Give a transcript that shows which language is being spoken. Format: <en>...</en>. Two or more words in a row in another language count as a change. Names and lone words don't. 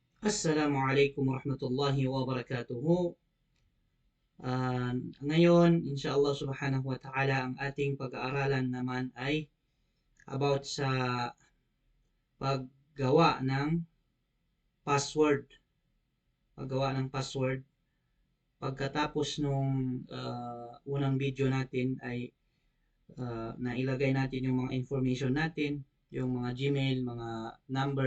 <ar>السلام عليكم ورحمة الله وبركاته.</ar> <tl>Ngayon,</tl> <ar>إن شاء الله سبحانه وتعالى,</ar> <tl>ang ating pag-aaralan naman ay about sa paggawa ng password. Paggawa ng password. Pagkatapos nung unang video natin ay nailagay natin yung mga information natin, yung mga Gmail, mga number.</tl>